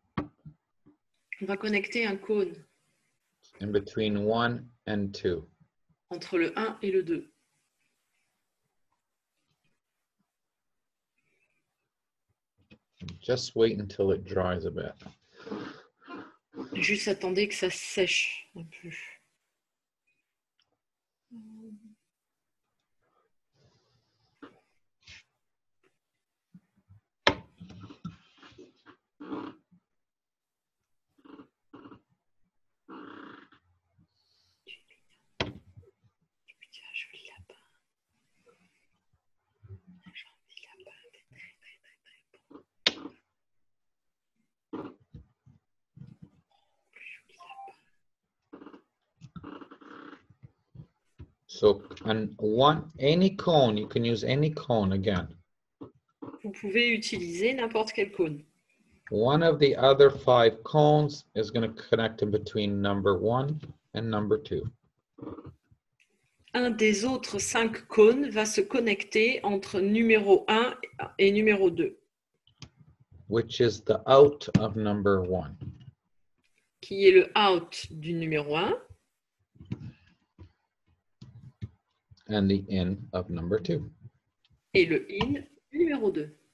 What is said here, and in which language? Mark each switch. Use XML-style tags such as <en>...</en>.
<fr>on va connecter un cône</fr> <en>in between 1 and 2.</en> <fr>entre le 1 et le 2.</fr> <en>Just wait until it dries a bit.</en> <fr>Juste attendez que ça sèche un peu.</fr> <en>So, and any cone, you can use any cone again.</en> <fr>Vous pouvez utiliser n'importe quel cône.</fr> <en>One of the other 5 cones is going to connect in between number 1 and number 2.</en> <fr>Un des autres 5 cônes va se connecter entre numéro 1 et numéro 2.</fr> <en>Which is the out of number 1.</en> <fr>Qui est le out du numéro 1.</fr> <en>And the in of number 2.</en> <fr>Et le in du numéro 2.</fr>